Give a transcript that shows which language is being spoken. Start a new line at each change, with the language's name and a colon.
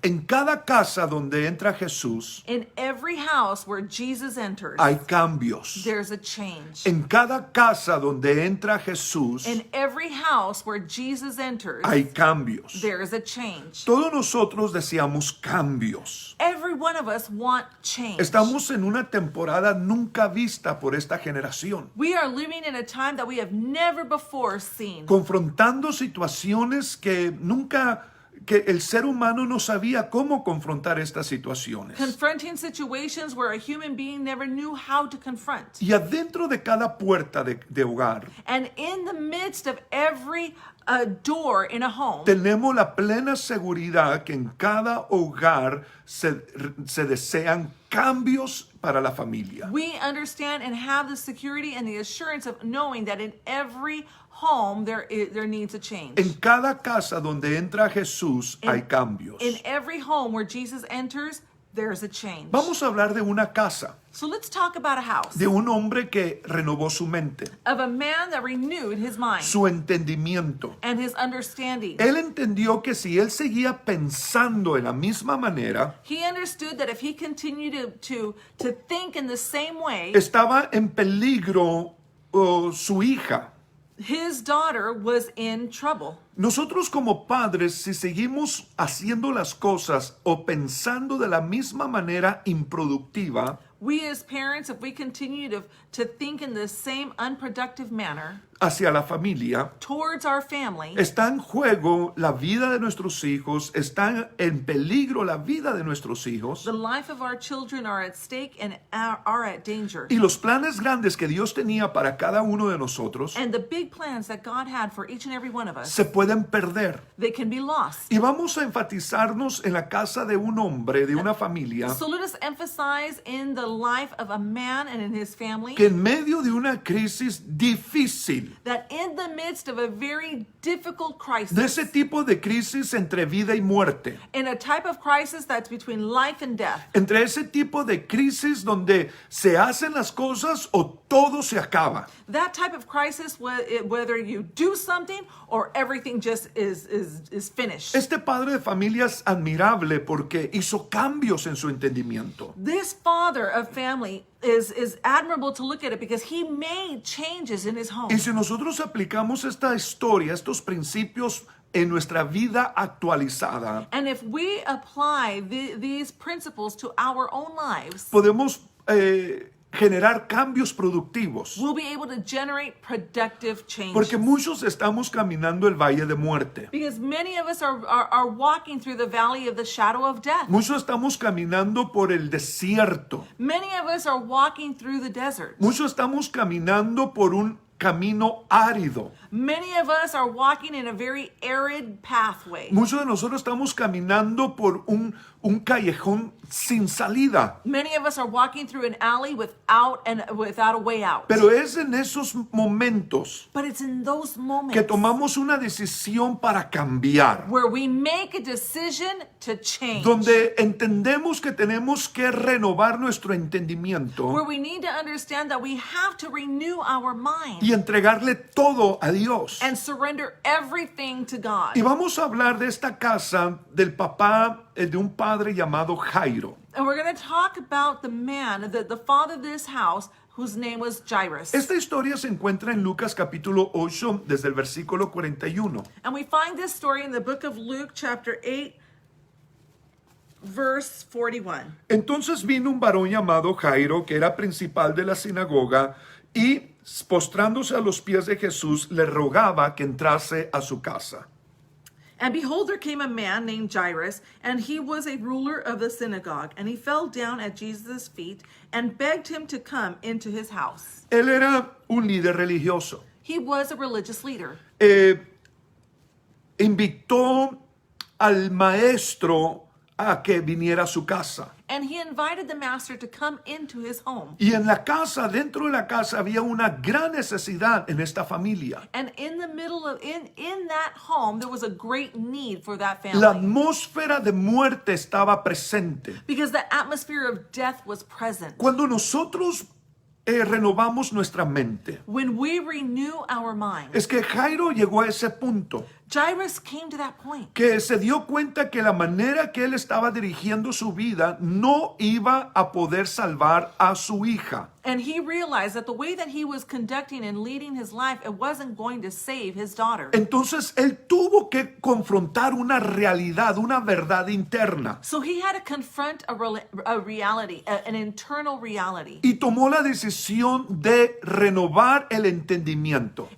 Spanish: En cada casa donde entra Jesús,
English: In every house where Jesus enters,
Spanish: hay cambios.
English: there's a change.
Spanish: En cada casa donde entra Jesús,
English: In every house where Jesus enters,
Spanish: hay cambios.
English: there is a change.
Spanish: Todos nosotros deseamos cambios.
English: Every one of us want change.
Spanish: Estamos en una temporada nunca vista por esta generación,
English: We are living in a time that we have never before seen.
Spanish: confrontando situaciones que el ser humano no sabía cómo confrontar estas situaciones.
English: Confronting situations where a human being never knew how to confront.
Spanish: Y adentro de cada puerta de hogar,
English: And in the midst of every door in a home,
Spanish: tenemos la plena seguridad que en cada hogar se desean cambios para la familia.
English: we understand and have the security and the assurance of knowing that in every home there needs a change.
Spanish: En cada casa donde entra Jesús hay cambios.
English: In every home where Jesus enters, there's a change.
Spanish: Vamos a hablar de una casa,
English: So let's talk about a house
Spanish: de un hombre que renovó su mente,
English: of a man that renewed his mind
Spanish: su entendimiento.
English: and his understanding.
Spanish: Él entendió que si él seguía pensando en la misma manera,
English: He understood that if he continued to think in the same way,
Spanish: estaba en peligro su hija.
English: his daughter was in trouble.
Spanish: Nosotros como padres, si seguimos haciendo las cosas o pensando de la misma manera improductiva,
English: We as parents, if we continue to think in the same unproductive manner
Spanish: hacia la familia,
English: towards our family,
Spanish: está en juego la vida de nuestros hijos, está en peligro la vida de nuestros hijos.
English: the life of our children are at stake and are at danger.
Spanish: Y los planes grandes que Dios tenía para cada uno de nosotros
English: And the big plans that God had for each and every one of us,
Spanish: se pueden perder.
English: they can be lost.
Spanish: Y vamos a enfatizarnos en la casa de un hombre, de una familia,
English: So let us emphasize in the life of a man and in his family
Spanish: que en medio de una crisis difícil,
English: that in the midst of a very difficult
Spanish: de
English: crisis,
Spanish: ese tipo de crisis entre vida y muerte,
English: in a type of crisis that's between life and death,
Spanish: entre ese tipo de crisis donde se hacen las cosas o todo se acaba.
English: that type of crisis, whether you do something or everything just is finished.
Spanish: Este padre de familia es admirable porque hizo cambios en su entendimiento.
English: This father of family is admirable to look at it because he made changes in his home.
Spanish: Y si nosotros aplicamos esta historia, estos principios en nuestra vida actualizada,
English: And if we apply these principles to our own lives,
Spanish: podemos generar cambios productivos.
English: we'll be able to generate productive changes.
Spanish: Porque muchos estamos caminando el valle de muerte.
English: Because many of us are walking through the valley of the shadow of death.
Spanish: Muchos estamos caminando por el desierto.
English: Many of us are walking through the desert.
Spanish: Muchos estamos caminando por un camino árido.
English: Many of us are walking in a very arid pathway.
Spanish: Muchos de nosotros estamos caminando por un callejón sin salida.
English: Many of us are walking through an alley without a way out.
Spanish: Pero es en esos momentos
English: But it's in those moments
Spanish: que tomamos una decisión para cambiar.
English: where we make a decision to change.
Spanish: Donde entendemos que tenemos que renovar nuestro entendimiento
English: Where we need to understand that we have to renew our mind
Spanish: y entregarle todo a Dios.
English: and surrender everything to God.
Spanish: Y vamos a hablar de esta casa del papá de un padre llamado Jairo.
English: And we're going to talk about the man, the father of this house, whose name was Jairus.
Spanish: Esta historia se encuentra en Lucas capítulo 8 desde el versículo 41.
English: And we find this story in the book of Luke, chapter 8, verse 41.
Spanish: Entonces vino un varón llamado Jairo, que era principal de la sinagoga, y postrándose a los pies de Jesús, le rogaba que entrase a su casa.
English: And behold, there came a man named Jairus, and he was a ruler of the synagogue. And he fell down at Jesus' feet and begged him to come into his house.
Spanish: Él era un líder religioso.
English: He was a religious leader.
Spanish: Invitó al maestro a que viniera a su casa.
English: And he invited the master to come into his home.
Spanish: Y en la casa, dentro de la casa, había una gran necesidad en esta familia.
English: And in the middle of, in that home, there was a great need for that
Spanish: La
English: family.
Spanish: atmósfera de muerte estaba presente.
English: Because the atmosphere of death was present.
Spanish: Cuando nosotros renovamos nuestra mente.
English: when we renew our mind.
Spanish: Es que Jairo llegó a ese punto,
English: Jairus came to that point.
Spanish: que se dio cuenta que la manera que él estaba dirigiendo su vida no iba a poder salvar a su hija.
English: And he realized that the way that he was conducting and leading his life, it wasn't going to save his daughter.
Spanish: Entonces él tuvo que confrontar una realidad, una verdad interna.
English: So he had to confront a reality, an internal reality.
Spanish: Y tomó la decisión de renovar el entendimiento.